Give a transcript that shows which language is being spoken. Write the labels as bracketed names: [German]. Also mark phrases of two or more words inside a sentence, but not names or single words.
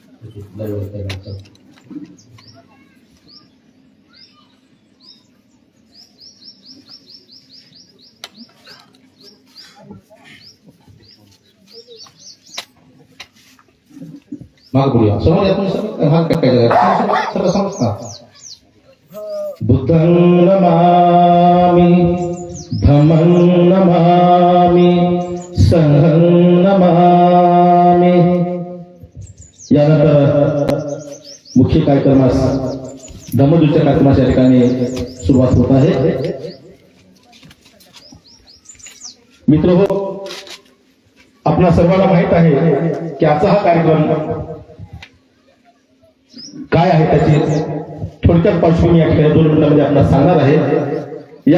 [Marathi] माग बोलूया समोर आपण हात टाकायचा समजता [Pali] बुद्धं नमामि धम्मं नमामि संघं नमामि। [Marathi] यानंतर मुख्य कार्यक्रमास धम्मदूतच्या कार्यक्रमाच्या ठिकाणी सुरुवात होत आहे। मित्रहो, आपणा सर्वांना माहित आहे की आजचा हा कार्यक्रम काय आहे त्याची थोडक्यात पार्श्वभूमी या ठिकाणी 2 मिनिटांमध्ये आपल्याला सांगणार आहे।